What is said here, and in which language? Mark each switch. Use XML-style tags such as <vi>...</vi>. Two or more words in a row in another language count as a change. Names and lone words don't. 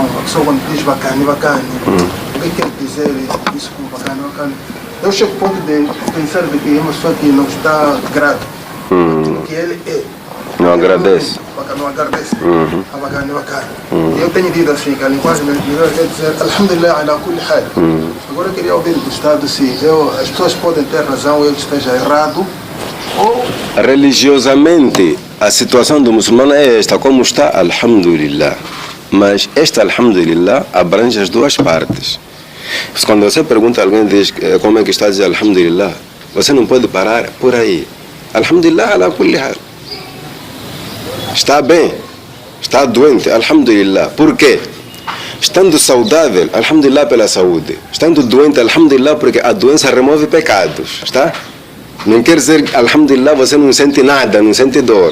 <pt>A pessoa quando diz bacana, o que quer dizer isso como bacana? Eu chego ao ponto de pensar de que é uma pessoa que não está grata aquilo que ele é. Não agradece. Não agradece. A bacana. Eu tenho dito assim, que a linguagem melhor quer dizer</pt> <ar>الحمد لله على كل حال.</ar> <pt>Agora eu queria ouvir do Estado se as pessoas podem ter razão ou eu esteja errado. Ou religiosamente, a situação do muçulmano é esta, como está, Alhamdulillah. Mas esta Alhamdulillah abrange as duas partes. Quando você pergunta a alguém diz, como é que está a dizer Alhamdulillah, você não pode parar por aí.</pt> <ar>الحمد لله على كل حال.</ar> <pt>Está bem, está doente, Alhamdulillah. Por quê? Estando saudável, Alhamdulillah pela saúde. Estando doente, Alhamdulillah porque a doença remove pecados. Está? Não quer dizer, Alhamdulillah, você não sente nada, não sente dor.</pt>